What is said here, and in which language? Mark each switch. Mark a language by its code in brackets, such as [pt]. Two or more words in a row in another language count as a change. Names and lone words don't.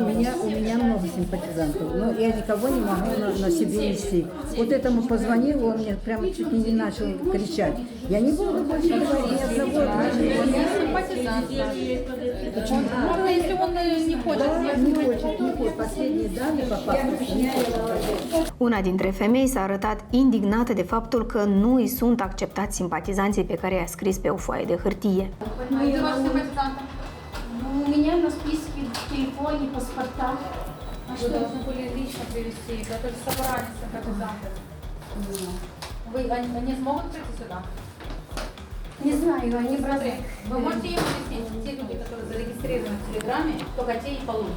[ru] у меня много симпатизантов, но я никого не могу на себе нести. Вот этому позвонил, он мне прямо чуть не начал кричать. Я не буду больше говорить ни одного. Он не симпатизант. Можно, если он не хочет. Да, не хочет. Последние данные по паспорту не хочет. [ro] Una dintre femei s-a arătat indignată de faptul că nu îi sunt acceptați simpatizanții pe care i-a scris pe o foaie de hârtie. [ru] Ну, у меня на списке в телефоне, паспорта. А что должны были лично привезти? Это же собрание симпатизантов. Они смогут прийти сюда? Не знаю, они брали. Вы можете им объяснить, те люди, которые зарегистрированы в Телеграме, только те и получат.